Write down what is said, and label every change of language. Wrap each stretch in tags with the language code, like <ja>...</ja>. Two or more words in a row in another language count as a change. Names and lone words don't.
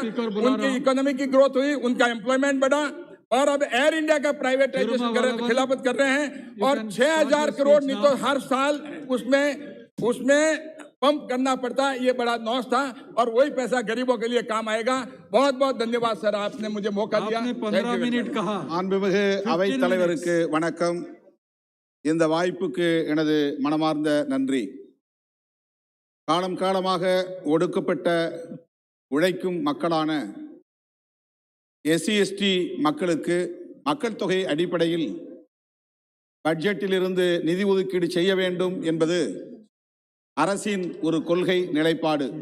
<hi>उनकी इकोनॉमी की ग्रोथ हुई, उनका एम्प्लॉयमेंट बढ़ा। और अब एयर इंडिया का प्राइवेटाइजेशन कर रहे हैं, खिलाफत कर रहे हैं, और 6,000 करोड़ नहीं तो हर साल उसमें पंप करना पड़ता है। ये बड़ा नॉस था और वही पैसा गरीबों के लिए काम आएगा। बहुत बहुत धन्यवाद सर, आपने मुझे मौका दिया। 15 मिनट कहा।</hi> <ta>மாண்புமிகு அவைத் தலைவருக்கு வணக்கம். இந்த வாய்ப்புக்கு எனது மனமார்ந்த நன்றி. காலம் காலமாக ஒடுக்கப்பட்ட உழைக்கும் மக்களான SC/ST மக்களுக்கு மக்கள் தொகை அடிப்படையில் பட்ஜெட்டிலிருந்து நிதி ஒதுக்கீடு செய்ய வேண்டும் என்பது அரசின் ஒரு கொள்கை நிலைப்பாடு.</ta>